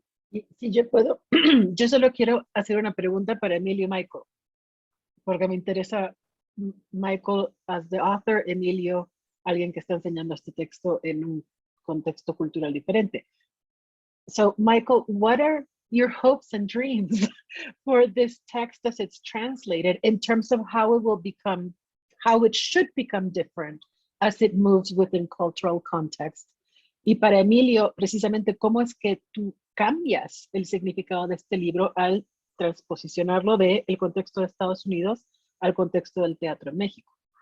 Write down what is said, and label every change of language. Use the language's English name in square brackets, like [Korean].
[Spanish] Si yo puedo, yo solo quiero hacer una pregunta para Emilio y Michael, porque me interesa Michael [English] as the author, [Spanish] Emilio, alguien que está enseñando este texto en un contexto cultural diferente. [English] So, Michael, what are your hopes and dreams for this text as it's translated in terms of how it will become, how it should become different as it moves within cultural context? [Spanish] Y para Emilio, precisamente, ¿cómo es que tú cambias el significado de este libro al transposicionarlo del contexto de Estados Unidos al contexto del teatro en México?